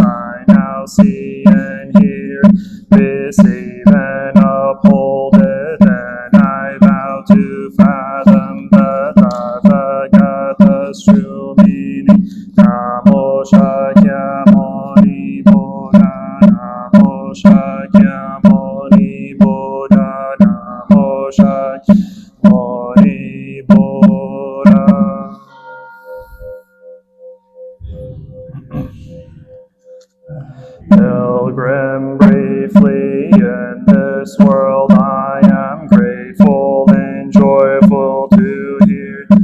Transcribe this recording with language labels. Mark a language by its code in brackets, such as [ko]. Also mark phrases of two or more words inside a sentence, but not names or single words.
[en] I now see and hear, receive and uphold it, and I vow to fathom the Tathagata's true meaning. [sa] Namo Shakyamuni Buddha, Namo Shakyamuni Buddha, Namo Shakyamuni Buddha. [en] Pilgrim, briefly in this world I am grateful and joyful to hear